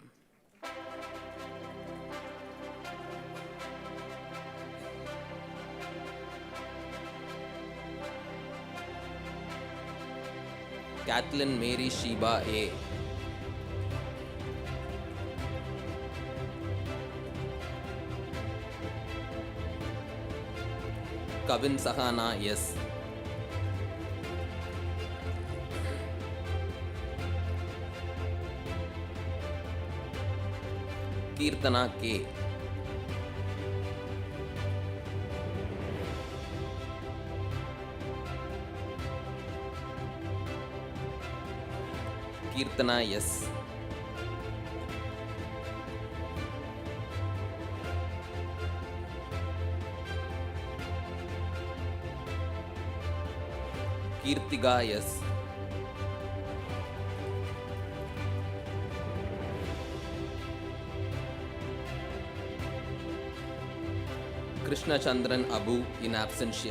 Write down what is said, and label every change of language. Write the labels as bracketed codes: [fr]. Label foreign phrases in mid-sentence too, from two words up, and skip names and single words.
[en] Kathleen Mary Sheba A. Kavin Sahana S. Kirtana K. Kirtana S. Kirtiga S. Krishna Chandran Abu in absentia.